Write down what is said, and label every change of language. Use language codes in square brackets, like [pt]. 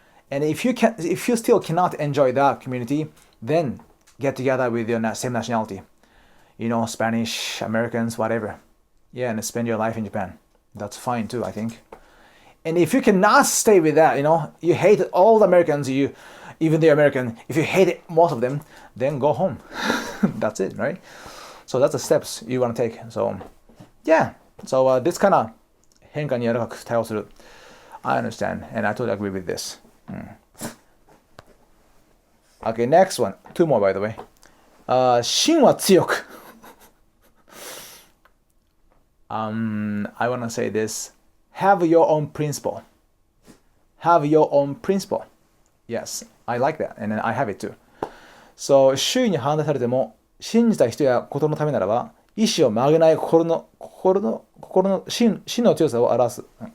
[en] And if you still cannot enjoy that community, then get together with your same nationality, Spanish, Americans, whatever. Yeah, and spend your life in Japan. That's fine too, I think. And if you cannot stay with that, you hate all the Americans, even the American, if you hate most of them, then go home. That's it, right? So that's the steps you want to take. So, yeah. So this kind of [ja] 変化に柔らかく対応する. [en] I understand, and I totally agree with this. Okay, next one. 2 more, by the way. [ja] 芯は強く. [en] I want to say this. Have your own principle. Have your own principle. Yes, I like that. And then I have it too. So, [ja] 周囲に反対されても、信じた人やことのためならば、意志を曲げない心の真の強さを表すと。